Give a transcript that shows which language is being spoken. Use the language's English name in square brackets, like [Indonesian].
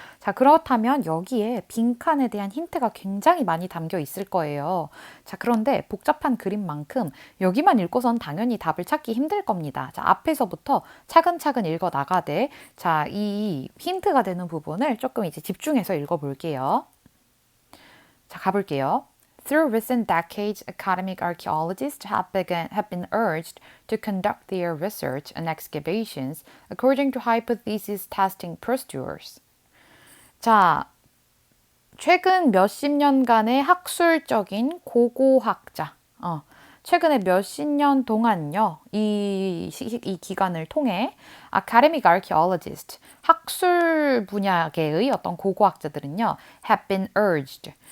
[Korean] 자, 그렇다면 여기에 빈칸에 대한 힌트가 굉장히 많이 담겨 있을 거예요. 자, 그런데 복잡한 그림만큼 여기만 읽고선 당연히 답을 찾기 힘들 겁니다. 자, 앞에서부터 차근차근 읽어 나가되, 자, 이 힌트가 되는 부분을 조금 이제 집중해서 읽어 볼게요. 자, 가볼게요. [English] Through recent decades, academic archaeologists have been urged to conduct their research and excavations according to hypothesis testing procedures. [Korean] 자, 최근 몇십 년간의 학술적인 고고학자, 최근에 몇십 년 동안요, 이 기간을 통해 [English] academic archaeologist, [Korean] 학술 분야계의 어떤 고고학자들은요, [English] have been urged.